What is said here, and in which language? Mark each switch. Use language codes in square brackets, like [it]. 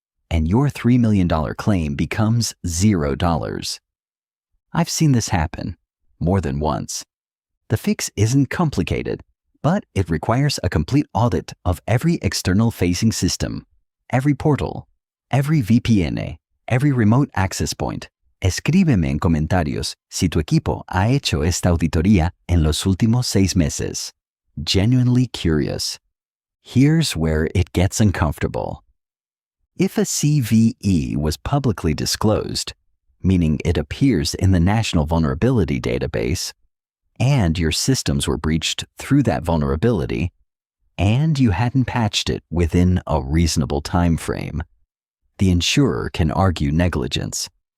[en] And your $3 million claim becomes $0. I've seen this happen. more than once. The fix isn't complicated, but it requires a complete audit of every external-facing system, every portal, every VPN, every remote access point. [es] Escríbeme en comentarios si tu equipo ha hecho esta auditoría en los últimos 6 meses. [en] Genuinely curious. Here's where it gets uncomfortable. If a CVE was publicly disclosed, meaning it appears in the National Vulnerability Database, and your systems were breached through that vulnerability, and you hadn't patched it within a reasonable time frame, the insurer can argue negligence.